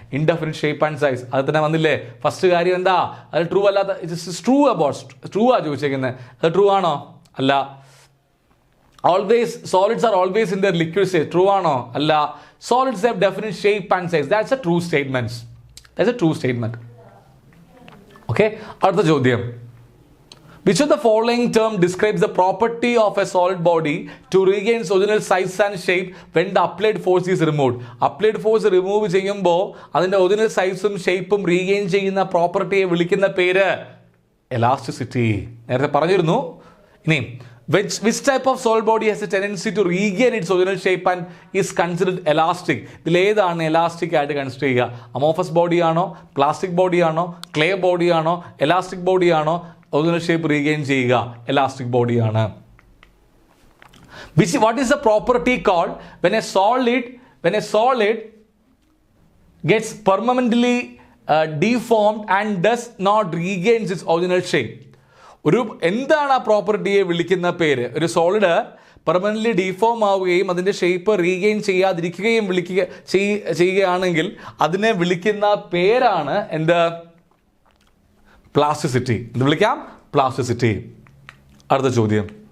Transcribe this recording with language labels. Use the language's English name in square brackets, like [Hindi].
[English] indefinite shape and size, [Malayalam] അത് തന്നെ വന്നില്ലേ ഫസ്റ്റ് കാര്യം. എന്താ അത് ട്രൂ അല്ലാത്ത? [English] it's true about, [Malayalam] ട്രൂ ആ ചോദിച്ചേക്കുന്നത്, അത് ട്രൂ ആണോ? അല്ല. [English] always solids are always in their liquid state, true [Malayalam] ആണോ? അല്ല. [English] Solids have definite shape and size, that's a true statement. That's a true statement. [Malayalam] Okay, അടുത്ത ചോദ്യം, [English] which of the following term describes the property of a solid body to regain its original size and shape when the applied force is removed? [Malayalam] applied force remove ചെയ്യുമ്പോൾ അതിൻ്റെ original സൈസും ഷേപ്പും regain ചെയ്യുന്ന പ്രോപ്പർട്ടിയെ വിളിക്കുന്ന പേര് എലാസ്റ്റിസിറ്റി. നേരത്തെ പറഞ്ഞിരുന്നു. ഇനി [English] Which type of solid body has a tendency to regain its original shape and is considered elastic? [Malayalam] ഇതിൽ ഏതാണ് elastic ആയിട്ട് കൺസിഡർ ചെയ്യുക? അമോഫസ് ബോഡി ആണോ, പ്ലാസ്റ്റിക് ബോഡി ആണോ, ക്ലേ ബോഡി ആണോ, എലാസ്റ്റിക് ബോഡി ആണോ ഒറിജിനൽ ഷേപ്പ് റീഗെയിൻ ചെയ്യുക? എലാസ്റ്റിക് ബോഡിയാണ്. [English] What is the property called when a solid gets permanently deformed and does not regains its original shape? [Malayalam] എന്താണ് ആ പ്രോപ്പർട്ടിയെ വിളിക്കുന്ന പേര്? ഒരു സോളിഡ് പെർമനന്റ്ലി ഡീഫോം ആവുകയും അതിൻ്റെ ഷേപ്പ് റീഗെയിൻ ചെയ്യാതിരിക്കുകയും ചെയ്യുകയാണെങ്കിൽ അതിനെ വിളിക്കുന്ന പേരാണ് എന്ത്? പ്ലാസ്റ്റിസിറ്റി. എന്ത് വിളിക്കാം? പ്ലാസ്റ്റിസിറ്റി. അടുത്ത ചോദ്യം.